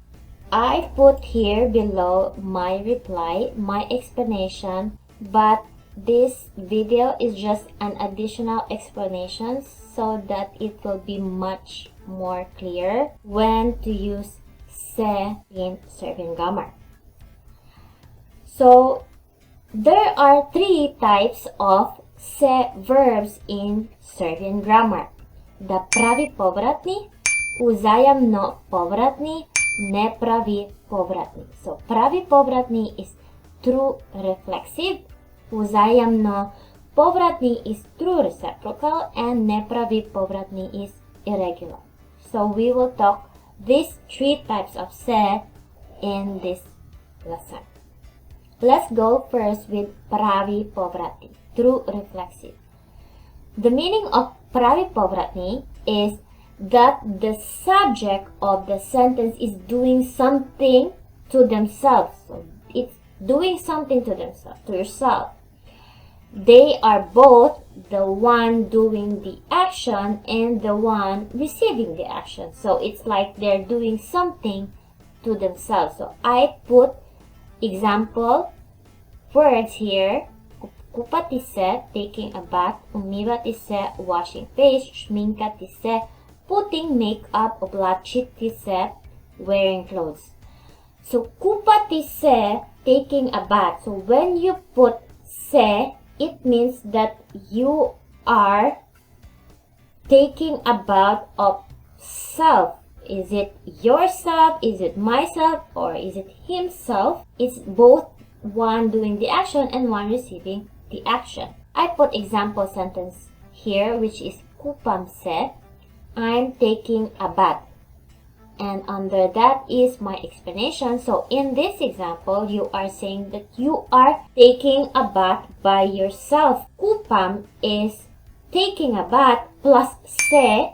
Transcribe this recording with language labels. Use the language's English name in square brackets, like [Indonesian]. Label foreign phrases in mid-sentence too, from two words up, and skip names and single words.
[English] I put here below my reply, my explanation, but this video is just an additional explanation so that it will be much more clear when to use se in Serbian grammar. So there are three types of se verbs in Serbian grammar. [Serbian] The pravi povratni, uzajamno povratni, nepravi povratni. [English] So [Serbian] pravi povratni [English] is true reflexive, [Serbian] uzajamno povratni [English] is true reciprocal, and [Serbian] nepravi povratni [English] is irregular. So we will talk these three types of se in this lesson. Let's go first with [Serbian] pravi povratni, [English] true reflexive. The meaning of [Serbian] pravi povratni [English] is that the subject of the sentence is doing something to themselves. So it's doing something to themselves, to yourself. They are both the one doing the action and the one receiving the action. So it's like they're doing something to themselves. So I put example words here. [Serbian] Kupati se, [English] taking a bath. [Serbian] Umivati se, [English] washing face. [Serbian] Shminkati se, [English] putting makeup. [Serbian] Oblachiti se, [English] wearing clothes. So [Serbian] kupati se, [English] taking a bath. So when you put se, it means that you are taking a bath of self. Is it yourself? Is it myself? Or is it himself? It's both one doing the action and one receiving the action. I put example sentence here, which is [Serbian] kupam se, [English] I'm taking a bath. And under that is my explanation. So in this example, you are saying that you are taking a bath by yourself. Kupam is taking a bath plus se.